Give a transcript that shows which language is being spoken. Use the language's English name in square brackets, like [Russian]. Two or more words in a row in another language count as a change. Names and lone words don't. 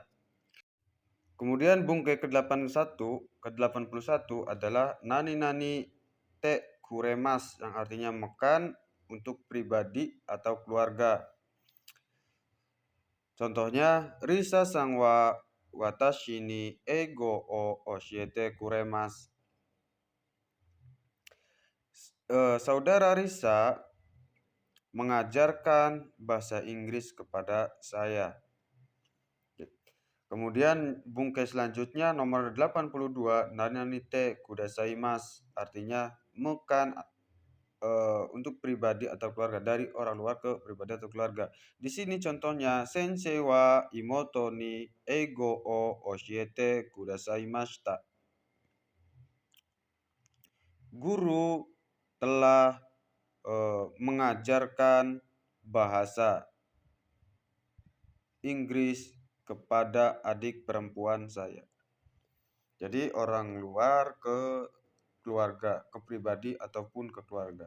[Indonesian] Kemudian bungkai ke-81 adalah [Japanese] なにてくれます, [Indonesian] yang artinya makan untuk pribadi atau keluarga. [Japanese] Contohnya リサさんは私に英語を教えてくれます. [Indonesian] Saudara Risa mengajarkan bahasa Inggris kepada saya. Kemudian bungkai selanjutnya nomor 82 [Japanese] なにてくださいます, [Indonesian] artinya makan untuk pribadi atau keluarga, dari orang luar ke pribadi atau keluarga. Di sini contohnya [Japanese] 先生は妹に英語を教えてくださいました. [Indonesian] Guru telah mengajarkan bahasa Inggris kepada adik perempuan saya. Jadi orang luar ke keluarga, ke pribadi ataupun ke keluarga.